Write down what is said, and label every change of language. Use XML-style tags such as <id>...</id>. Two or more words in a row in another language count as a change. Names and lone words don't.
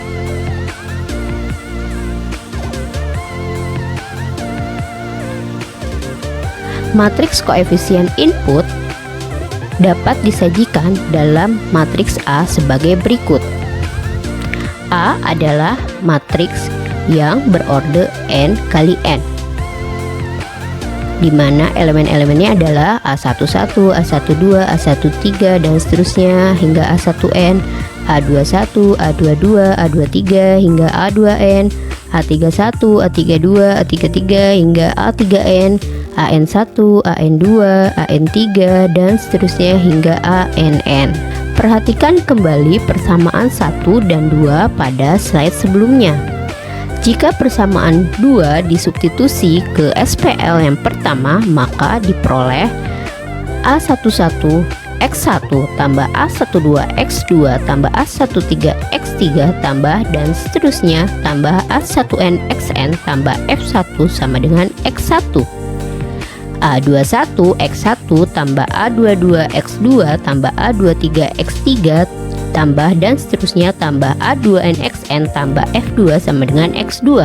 <id>Matriks koefisien input dapat disajikan dalam matriks A sebagai berikut. A adalah matriks yang berorde n kali n, di mana elemen-elemennya adalah A11, A12, A13 dan seterusnya hingga A1n, A21, A22, A23 hingga A2n, A31, A32, A33 hingga A3n, AN1, AN2, AN3 dan seterusnya hingga ANN. Perhatikan kembali persamaan 1 dan 2 pada slide sebelumnya. Jika persamaan 2 disubstitusi ke SPL yang pertama, maka diperoleh A11 X1 tambah A12 X2 tambah A13 X3 tambah dan seterusnya tambah A1n XN tambah F1 sama dengan X1. A21 X1 tambah A22 X2 tambah A23 X3 tambah dan seterusnya tambah A2n XN tambah F2 sama dengan X2.</id>